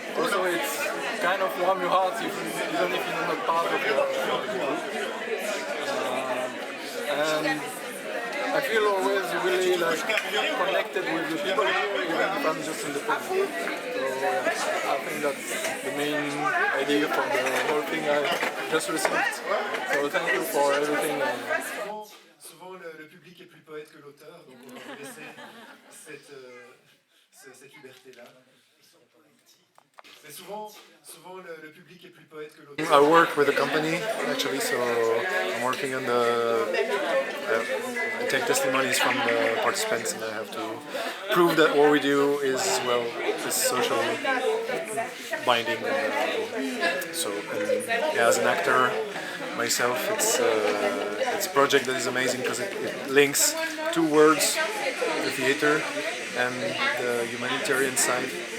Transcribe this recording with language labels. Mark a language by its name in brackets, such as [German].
[English] Also, it's kind of warm your heart even if you're not part of the group. And I feel always really like connected with the people here, even if I'm just in the public. So I think that's the main idea from the whole thing I just received. So thank you for everything. [French] Souvent le public est plus poète que l'auteur, donc on va laisser cette liberté-là. Mais souvent le public est plus poète que l'auteur. [English] I work with a company actually, so I'm working on the. I take testimonies from the participants, and I have to prove that what we do is social binding. So, yeah, as an actor myself, it's a project that is amazing because it links two words: the theater and the humanitarian side.